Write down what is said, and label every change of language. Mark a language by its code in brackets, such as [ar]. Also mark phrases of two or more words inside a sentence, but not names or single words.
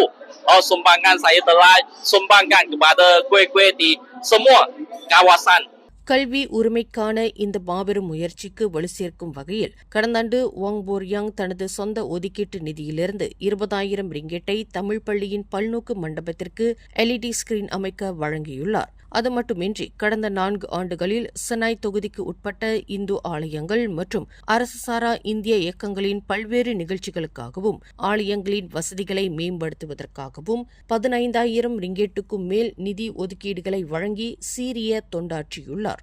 [ms] Sumbangan saya telah sumbangkan kepada kuih-kuih di semua kawasan. [ta] கல்வி உரிமைக்கான இந்த மாபெரும் முயற்சிக்கு வலு சேர்க்கும் வகையில் கடந்த ஆண்டு வோங் போர்யாங் தனது சொந்த ஒதுக்கீட்டு நிதியிலிருந்து 20,000 ரிங்கெட்டை தமிழ் பள்ளியின் பல்நோக்கு மண்டபத்திற்கு [en] LED screen [ta] அமைக்க வழங்கியுள்ளார். அது மட்டுமின்றி கடந்த 4 ஆண்டுகளில் செனாய் தொகுதிக்கு உட்பட்ட இந்து ஆலயங்கள் மற்றும் அரசு சாரா இந்திய இயக்கங்களின் பல்வேறு நிகழ்ச்சிகளுக்காகவும் ஆலயங்களின் வசதிகளை மேம்படுத்துவதற்காகவும் 15,000 ரிங்கெட்டுக்கும் மேல் நிதி ஒதுக்கீடுகளை வழங்கி சீரிய தொண்டாற்றியுள்ளார்.